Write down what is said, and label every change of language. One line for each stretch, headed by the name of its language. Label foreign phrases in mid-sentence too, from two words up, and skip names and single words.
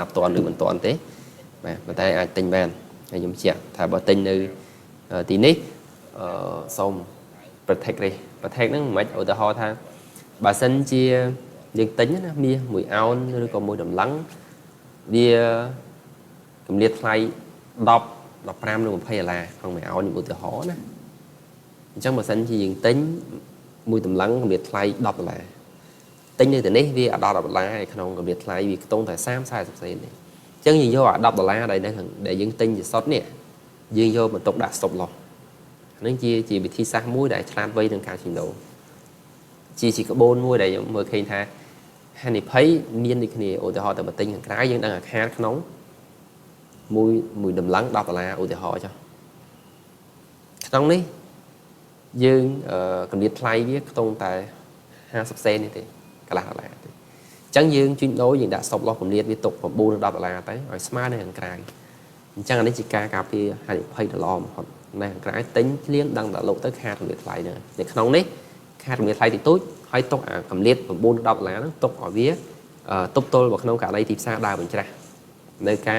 Khmer: ប់តន់ឬមិនតន់ទេបាទប៉ុន្តែអាចទិញបានហើយខ្ញុំជឿថាបើទិញនៅទីនេះសូម protect ហ្នឹងមិនឧទាហរណ៍ថាបើសិនជាយើងទិញណាមាស1អោនឬក៏1តម្លឹងវាកម្រិតថ្លៃ10 15ឬ20ដុល្លារក្នុង1អោនឧទាហរណ៍ណាអញ្ចឹងបើសិនជាយើងទិញ1តម្លឹងកម្រិតថ្លៃ10ដុល្លារទិញនៅទីនេះវា10ដុល្លា រក្នុងកម្រិតថ្លៃវាខ្ទង់តែ30 40សេនទេអញ្ចឹងយើងយក10ដុល្លារដែលយើងទិញជាសុទ្ធនេះយើងយកបន្ទុក ដាក់
English: stop loss
Khmer: ហ្នឹងជាវិធីសាស្ត្រមួយដែលឆ្លាតវៃក្នុងការជួញដូរជាក្បូនមួយដែលខ្ញុំមើលឃើញថាហានិភ័យមានដូចគ្នាឧទាហរណ៍តែបើទិញខាងក្រៅយើងដឹងអាខាតក្នុងមួយតម្លឹង10ដុល្លារឧទាហរណ៍ចុះក្នុងនេះយើងកម្រិតថ្លៃវាខ្ទង់តែ50សេននេះទេកន្លះដុល្លារទេអញ្ចឹងយើងជួញដូរយើងដាក់
English: stop loss
Khmer: កម្រិតវាទុក9 10ដុល្លារទៅឲ្យស្មើនៅខាងក្រៅអញ្ចឹងអា នេះជាការការពារហានិភ័យដ៏ល្អបំផុតនៅខាងក្រៅទិញភ្លាមដឹងតែលោកទៅខាតកម្រិតថ្លៃហ្នឹងនៅក្នុងនេះខាតកម្រិតថ្លៃតិចតួចហើយទុកអាកម្រិត9 10ដុល្លារហ្នឹងទុកឲ្យវាទប់ទល់vàoក្នុងករណីទីផ្សារដើរបញ្ច្រាស់នៅការ